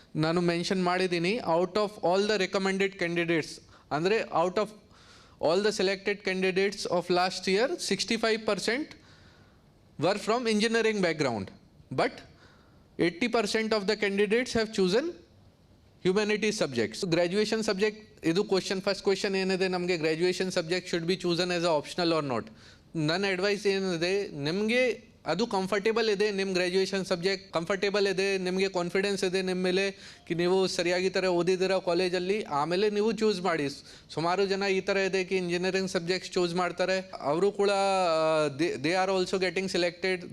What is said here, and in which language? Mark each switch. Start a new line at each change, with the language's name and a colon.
Kannada: ನಾನು ಮೆನ್ಷನ್ ಮಾಡಿದ್ದೀನಿ,
English: Out of all the recommended candidates, ಅಂದರೆ out of all the selected candidates of last year 65% were from engineering background, but 80% of the candidates have chosen humanities subjects. So graduation subject, idu question, first question
Kannada: ಏನಿದೆ ನಮಗೆ,
English: graduation subject should be chosen as a optional or not.
Kannada: ನನ್ನ advice ಏನಿದೆ, ನಿಮಗೆ ಅದು comfortable ಇದೆ, ನಿಮ್ಮ graduation subject comfortable ಇದೆ, ನಿಮಗೆ ಕಾನ್ಫಿಡೆನ್ಸ್ ಇದೆ ನಿಮ್ಮ ಮೇಲೆ ಕಿ ನೀವು ಸರಿಯಾಗಿ ಥರ ಓದಿದ್ದೀರ ಕಾಲೇಜಲ್ಲಿ, ಆಮೇಲೆ ನೀವು ಚೂಸ್ ಮಾಡಿ. ಸುಮಾರು ಜನ ಈ ಥರ ಇದೆ ಕಿ ಇಂಜಿನಿಯರಿಂಗ್ ಸಬ್ಜೆಕ್ಟ್ಸ್ ಚೂಸ್ ಮಾಡ್ತಾರೆ, ಅವರು ಕೂಡ
English: They are also getting selected.